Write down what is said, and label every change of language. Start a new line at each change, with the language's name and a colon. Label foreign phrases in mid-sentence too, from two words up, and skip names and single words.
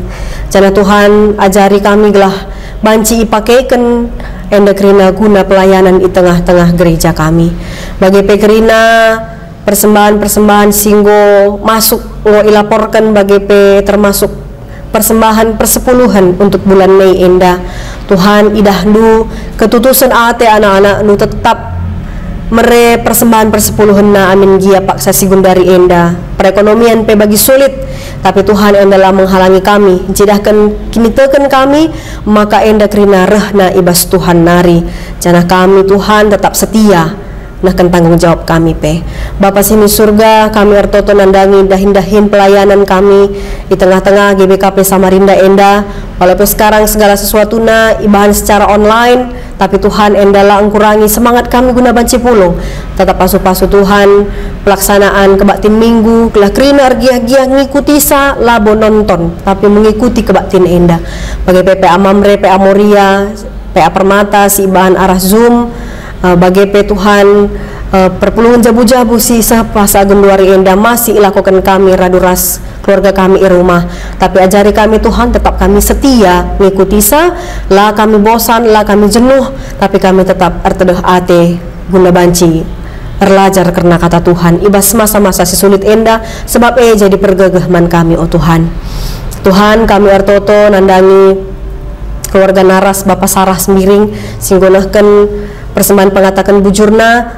Batak Karo: Jana Tuhan ajari kami gelah banci ipakeiken enda kerina guna pelayanan di tengah-tengah gereja kami. Bagi pekerina persembahan-persembahan singgo masuk ngo ilaporkan bagi pe
Indonesian: termasuk persembahan persepuluhan untuk bulan Mei
Batak Karo: enda. Tuhan idahnu ketutusan ate anak-anak nu tetap mere persembahan persepuluhan na amin gia paksa sigundari enda. Perekonomian pe bagi sulit, tapi Tuhan endalah menghalangi kami. Jidahkan kini teken kami, maka enda kerina rehna ibas Tuhan nari. Jana kami Tuhan tetap setia.
Indonesian: Nah kan tanggung jawab kami pe.
Batak Karo: Bapa sini surga, kami ertoto nandangi dahin-dahin pelayanan kami di tengah-tengah GBKP Samarinda enda.
Indonesian: Walaupun sekarang segala sesuatu
Batak Karo: na ibahan
Indonesian: secara online, tapi
Batak Karo: Tuhan endalah ngkurangi
Indonesian: semangat kami
Batak Karo: guna banci pulung. Tetap pasu-pasu Tuhan pelaksanaan kebaktin minggu, kelah kerina ergiah-giah ngikuti sa labo nonton, tapi mengikuti kebaktin enda. Bagi PPA Mamre, PA Moria, PA Permata, si ibahan arah Zoom. Bagi Tuhan perpulungan jabu-jabu si sahpasa genduari enda masih ilakukan kami raduras keluarga kami di rumah, tapi ajari kami Tuhan
Indonesian: tetap kami setia mengikuti
Batak Karo: sa lah kami bosan lah kami jenuh, tapi kami tetap ertedeh ate guna banci erlajar
Indonesian: karena kata Tuhan
Batak Karo: ibas masa-masa si sulit enda sebab jadi pergegahman kami oh Tuhan. Tuhan kami ertoto nandangi keluarga naras Bapak Saras Miring singgonahkan persembahan pengatakan bujurna.